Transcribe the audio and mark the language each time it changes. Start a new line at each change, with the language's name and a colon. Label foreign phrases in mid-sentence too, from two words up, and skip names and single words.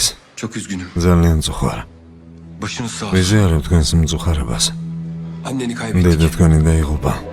Turkish: Çok üzgünüm.
Georgian: ძალიან მწუხარ.
Turkish: Başınız sağ olsun.
Georgian: ვიზიარო თქვენს მწუხარებას.
Turkish: Anneni kaybettik.
Georgian: დედა თქვენი დაიღუპა.